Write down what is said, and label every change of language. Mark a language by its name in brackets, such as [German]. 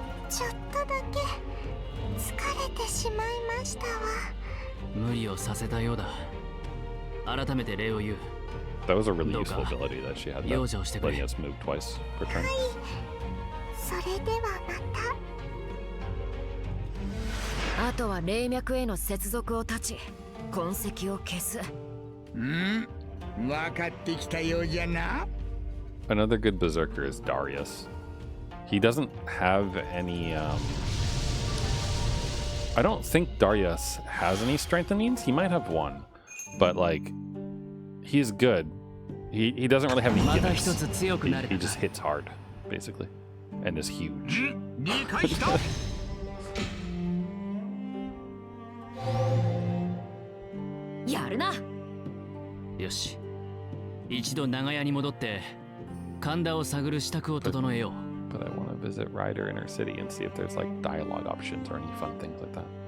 [Japanese] ちょっとだけ疲れてしまいましたわ。無理をさせたようだ。改めて礼を言う。 [English] That was a really useful ability that she had, that, letting us move twice per turn. [Japanese] それではまた。あとは霊脈への接続を断ち、痕跡を消す。分かってきたようじゃな。 [English] Another good berserker is Darius. He doesn't have any. I don't think Darius has any strengthenings. He might have one, but like, he's good. He doesn't really have any gimmicks. He just hits hard, basically, and is huge. [Japanese] 理解した。やるな。よし、一度長屋に戻って神田を探る支度を整えよう。 [English] But I want to visit Ryder in her city and see if there's like dialogue options or any fun things like that.